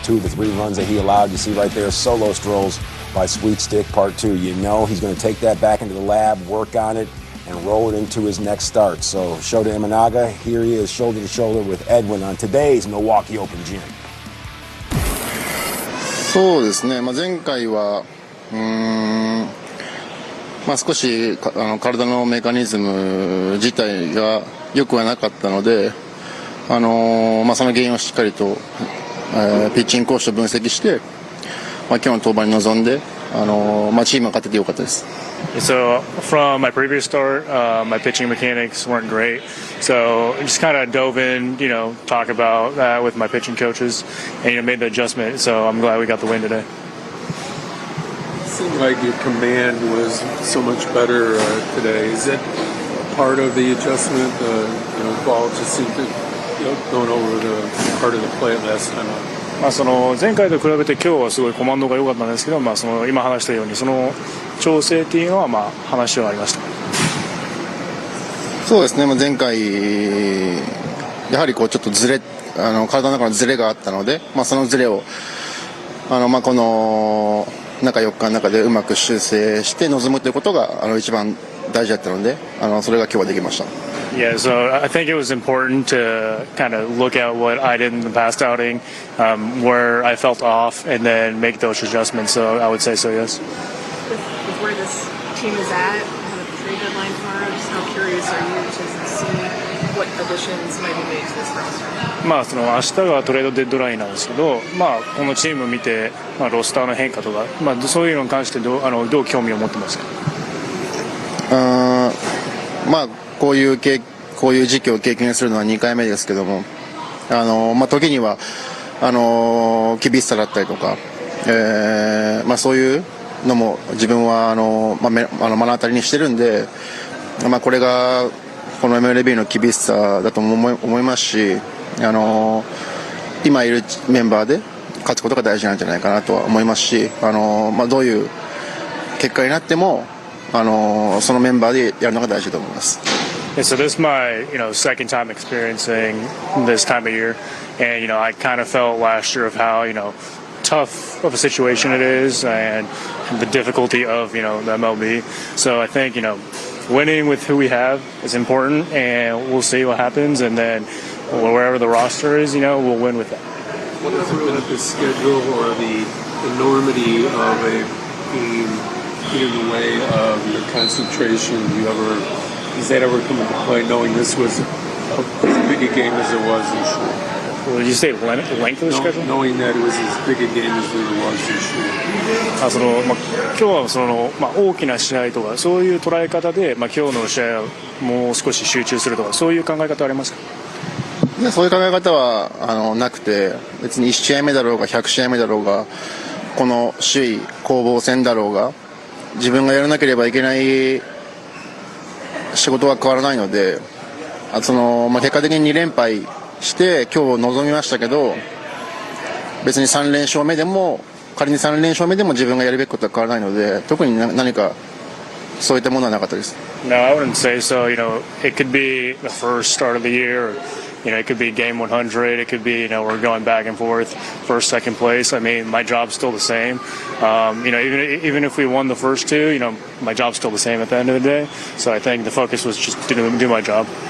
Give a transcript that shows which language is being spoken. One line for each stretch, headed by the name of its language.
English: 2 of the 3 runs that he allowed. You see right there, solo strolls by Sweet Stick Part 2. He's going to take that back into the lab, work on it, and roll it into his next start. So Shota Imanaga, here he is, shoulder to shoulder with Edwin on today's Milwaukee Open Gym.
Japanese: そうですね、前回は少し体のメカニズム自体が良くはなかったので、その原因をしっかりとピッチングコーチと分析して、今日の登板に臨んでチームが勝っててよかったです。
English: So from my previous start, my pitching mechanics weren't great. So I just kind of dove in, talk about that with my pitching coaches and, made the adjustment. So I'm glad we got the win today. It seemed like your command was so much better today. Is it part of the adjustment? Ball just seemed to going over the part of the plate last time out.
Japanese: その前回と比べて今日はすごいコマンドが良かったんですけど、その今話したようにその調整っていうのは話はありました。そうですね。前回やはりちょっと体の中のズレがあったので、そのズレをこの中4日の中でうまく修正して臨むということが一番大事だったので、それが今日はできました。
English: Yeah, so I think it was important to kind of look at what I did in the past outing, where I felt off, and then make those adjustments. So I would say so, yes. With where this team is at, kind of the trade deadline tomorrow, just how curious are you to see what additions might be made to this roster?
Japanese: その明日がトレードデッドラインなんですけど、このチームを見て、ロスターの変化とか、そういうのに関してどう興味を持ってますか？こういう時期を経験するのは2回目ですけども、時には厳しさだったりとか、そういうのも自分は目の当たりにしてるんで、これがこの MLB の厳しさだと思いますし、今いるメンバーで勝つことが大事なんじゃないかなとは思いますし、どういう結果になってもそのメンバーでやるのが大事だと思います。
English: So this is my, second time experiencing this time of year, and I kind of felt last year of how tough of a situation it is and the difficulty of the MLB. So I think winning with who we have is important, and we'll see what happens, and then wherever the roster is, we'll win with that. What has it been at the schedule or the enormity of a game in the way of your concentration? Does that ever come into play, knowing this was as big a game as it was in short? Well, did you say length of the schedule? Knowing that it was as big a game as it was in short.
Japanese: 今日は大きな試合とかそういう捉え方で、今日の試合をもう少し集中するとかそういう考え方ありますか？そういう考え方はなくて、別に1試合目だろうが100試合目だろうが、この首位攻防戦だろうが、自分がやらなければいけない仕事は変わらないので、結果的に2連敗して今日臨みましたけど、別に3連勝目でも仮に3連勝目でも自分がやるべきことは変わらないので、特に何かそういったものはなかったです。
English: No, I wouldn't say so. It could be the first start of the year. It could be game 100. It could be, we're going back and forth, first, second place. I mean, my job's still the same. Even if we won the first two, my job's still the same at the end of the day. So I think the focus was just to do my job.